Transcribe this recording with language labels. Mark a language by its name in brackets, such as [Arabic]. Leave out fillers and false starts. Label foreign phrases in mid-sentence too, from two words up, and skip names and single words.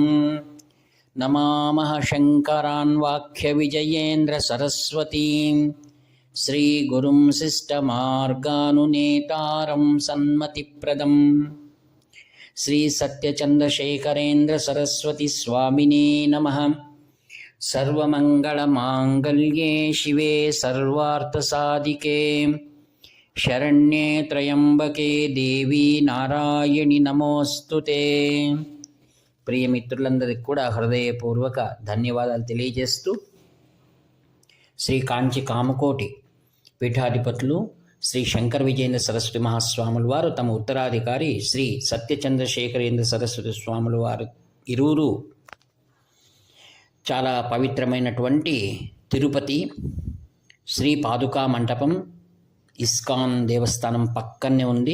[Sanskrit] नमामः शङ्करान् वाक्यविजयेन्द्रसरस्वतीं श्रीगुरुं शिष्टमार्गानुनेतारं सन्मतिप्रदम् श्रीसत्यचन्द्रशेखरेन्द्रसरस्वतीस्वामिने नमः। सर्वमङ्गलमाङ्गल्ये शिवे सर्वार्थसाधिके शरण्ये त्र्यम्बके देवी నారాయణి నమోస్తుతే. [Telugu] ప్రియమిత్రులందరికీ కూడా హృదయపూర్వక ధన్యవాదాలు తెలియజేస్తూ శ్రీ కాంచి కామకోటి పీఠాధిపతులు శ్రీ శంకర విజయేంద్ర సరస్వతి మహాస్వాముల వారు తమ ఉత్తరాధికారి శ్రీ సత్యచంద్రశేఖరేంద్ర సరస్వతి స్వాముల వారు ఇరువురు చాలా పవిత్రమైనటువంటి తిరుపతి శ్రీ పాదుకా మంటపం ఇస్కాన్ దేవస్థానం పక్కనే ఉంది.